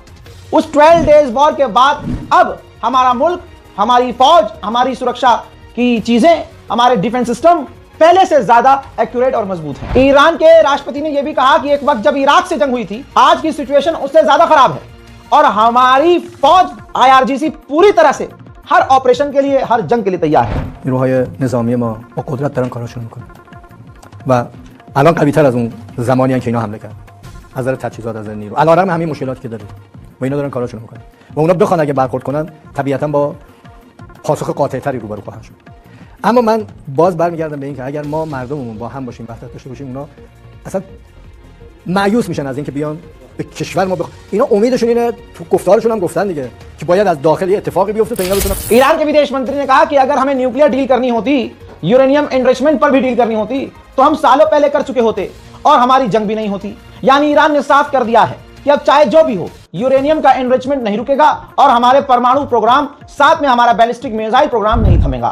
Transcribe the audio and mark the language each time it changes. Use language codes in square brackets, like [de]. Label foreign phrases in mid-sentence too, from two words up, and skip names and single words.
[hi] उस 12 डेज वॉर के बाद अब हमारा मुल्क, हमारी फौज, हमारी सुरक्षा की चीजें, हमारे डिफेंस सिस्टम पहले से ज्यादा एक्यूरेट और मजबूत है। ईरान के राष्ट्रपति ने यह भी कहा कि एक वक्त जब इराक से जंग हुई थी, आज की सिचुएशन उससे ज्यादा खराब है और हमारी फौज IRGC पूरी तरह से हर ऑपरेशन के लिए, हर जंग के लिए तैयार है। [fa] نیروهای نظامی ما با قدرت دارن کاراشون میکنن و الان قوی تر از اون زمانی ان که اینا حمله کردن از نظر تجهیزات، از نظر نیرو، علیرغم همین مشکلاتی که داره و اینا دارن کاراشون میکنن و اونا بخوان اگه برخورد کنن طبیعتا با پاسخ قاطع‌تری روبرو خواهند شد. اما من باز برمیگردم به این که اگر ما مردممون با هم باشیم، وحدت داشته باشیم، اونا اصلا مایوس میشن از اینکه بیان به کشور ما اینا امیدشون اینه، تو گفتارشون هم گفتن دیگه कि باید از داخل اتفاقی بیفته تا اینا بتونن। [hi] ईरान के विदेश मंत्री ने कहा कि अगर हमें न्यूक्लियर डील करनी होती, यूरेनियम एनरिचमेंट पर भी डील करनी होती तो हम सालों पहले कर चुके होते और हमारी जंग भी नहीं होती। यानी ईरान ने साफ कर दिया है कि अब चाहे जो भी हो, यूरेनियम का एनरिचमेंट नहीं रुकेगा और हमारे परमाणु प्रोग्राम, साथ में हमारा बैलिस्टिक मिसाइल प्रोग्राम नहीं थमेगा।